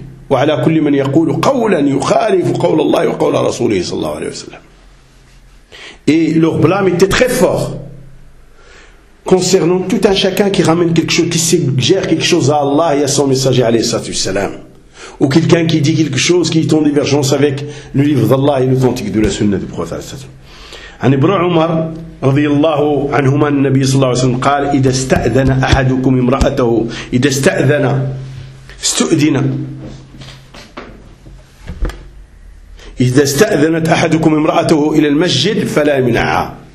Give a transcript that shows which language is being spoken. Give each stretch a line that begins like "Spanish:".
Arabic: وعلى كل من يقول قولا يخالف قول الله وقول رسوله صلى الله عليه وسلم.
French: Et leur blâme était très fort concernant tout un chacun qui ramène quelque chose, qui suggère quelque chose à Allah et à son messager عليه الصلاة والسلام. Ou quelqu'un qui dit quelque chose qui est en divergence avec le livre d'Allah et l'authentique de la sunna du prophète عليه الصلاة والسلام.
Arabic: عن ابن عمر رضي الله عنهما النبي صلى الله عليه وسلم قال إذا استأذن أحدكم امرأته إذا استأذن استؤذن إذا استأذنت أحدكم امرأته إلى المسجد فلا يمنعها.